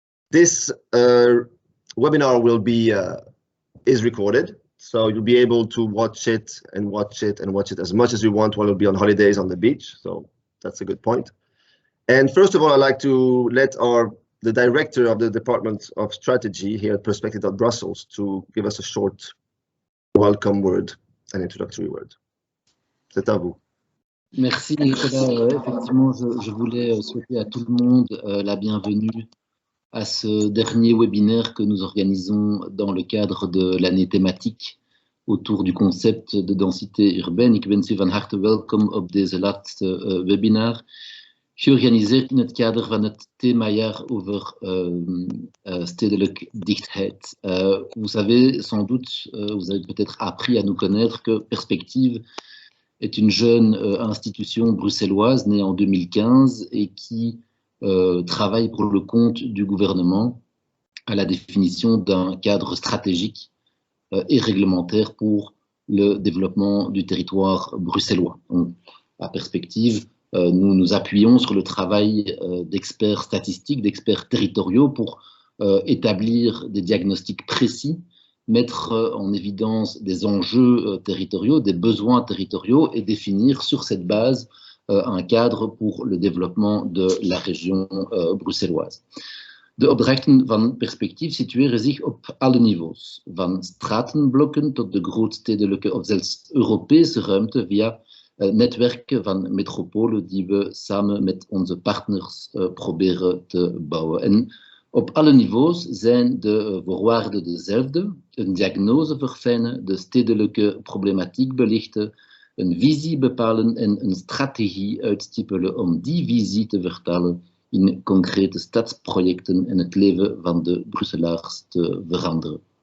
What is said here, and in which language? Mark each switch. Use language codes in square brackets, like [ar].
[en] This webinar will be is recorded, so you'll be able to watch it and watch it and watch it as much as you want while you'll be on holidays on the beach. So that's a good point. And first of all, I'd like to let the director of the Department of Strategy here at perspective.brussels to give us a short welcome word, an introductory word. [fr] C'est à vous. Merci Nicolas. Effectivement, je voulais souhaiter à tout le monde la bienvenue à ce dernier webinaire que nous organisons dans le cadre de l'année thématique autour du concept de densité urbaine. [nl] Ik wens u van harte welkom op deze laatste webinar, georganiseerd in het kader van het themajaar over stedelijke dichtheid. [fr] Vous avez sans doute, vous avez peut-être appris à nous connaître que Perspective est une jeune institution bruxelloise née en 2015 et qui travaille pour le compte du gouvernement à la définition d'un cadre stratégique et réglementaire pour le développement du territoire bruxellois. Donc, à Perspective, nous nous appuyons sur le travail d'experts statistiques, d'experts territoriaux pour établir des diagnostics précis, mettre en évidence des enjeux territoriaux, des besoins territoriaux et définir sur cette base un cadre pour le développement de la région bruxelloise. [nl] De opdrachten van Perspectief situeren zich op alle niveaus, van stratenblokken tot de grootstedelijke of zelfs Europese ruimte via netwerken van metropolen die we samen met onze partners proberen te bouwen. En op alle niveaus zijn de voorwaarden dezelfde: een diagnose verfijnen, de stedelijke problematiek belichten, een visie bepalen en een strategie uitstippelen om die visie te vertalen in concrete stadsprojecten en het leven van de Brusselaars te veranderen.